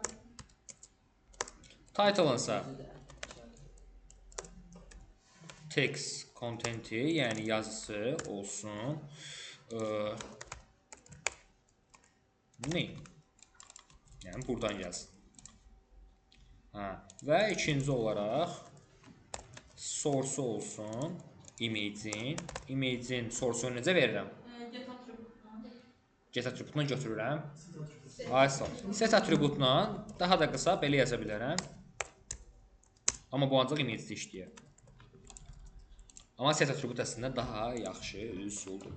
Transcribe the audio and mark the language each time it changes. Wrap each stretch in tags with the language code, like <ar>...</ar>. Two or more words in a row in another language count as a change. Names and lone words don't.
<az>Title-ınsa</az> <en>text contenti,</en> <az>yəni yazısı olsun. Ne? Yəni buradan yazsın. Və ikinci olaraq source olsun image-in. Image-in source-unu necə verirəm? Get atributuna götürürəm. Set atributuna daha da qısa belə yaza bilərəm. Amma bu ancaq image-də işləyir. Amma set atribut əslində daha yaxşı üsuldur.</az>